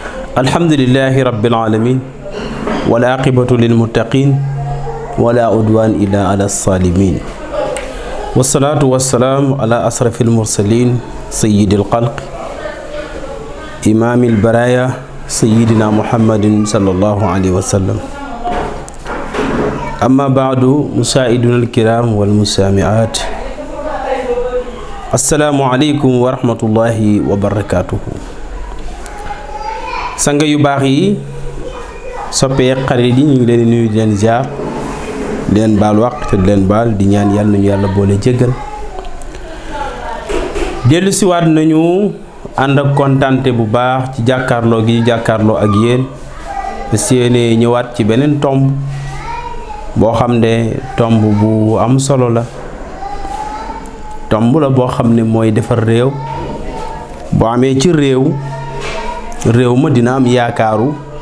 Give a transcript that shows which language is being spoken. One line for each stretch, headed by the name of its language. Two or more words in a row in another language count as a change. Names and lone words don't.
Arabic: الحمد لله رب العالمين والعاقبة للمتقين ولا عدوان إلا على الظالمين والصلاة والسلام على أشرف المرسلين سيد الخلق إمام البرايا سيدنا محمد صلى الله عليه وسلم أما بعد مساعدونا الكرام والمستمعات السلام عليكم ورحمة الله وبركاته.
Wolof: Sanga yu baax yi soppee xarit yi ñu ngi leen nuyu di leen ziar di leen baal wax te di leen baal di ñaan yàlla nañu yàlla boole jéggal dellu siwaat nañu ànd ak kontante bu baax ci jàkkaarloo gi jàkkaarloo ak yéen seene ñëwaat ci beneen tomb boo xam ne tomb bu am solo la tomb la boo xam ne mooy defar réew boo amee ci réew ma dina am yaakaaru